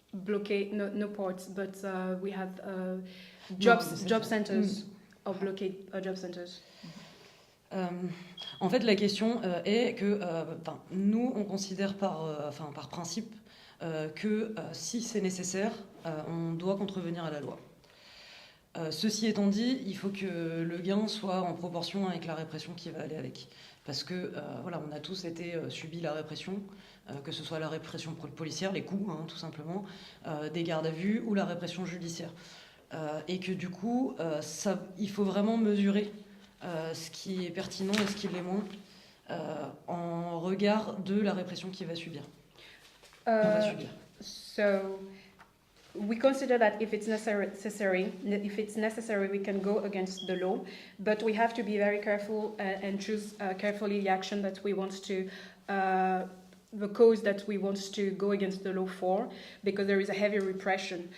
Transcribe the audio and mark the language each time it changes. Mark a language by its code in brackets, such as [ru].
[en] Blockade, no ports, but we have job centers or blockade job centers. [fr] En fait, la question est que nous, on considère par principe que si c'est nécessaire, on doit contrevenir à la loi. Ceci étant dit, il faut que le gain soit en proportion avec la répression qui va aller avec. Parce que, on a tous subi la répression, que ce soit la répression policière, les coups, tout simplement, des gardes à vue ou la répression judiciaire. Et que du coup, il faut vraiment mesurer ce qui est pertinent et ce qui l'est moins en regard de la répression qu'il va subir. [en] So we consider that if it's necessary, we can go against the law, but we have to be very careful and choose carefully the action that we want to, the cause that we want to go against the law for, because there is a heavy repression.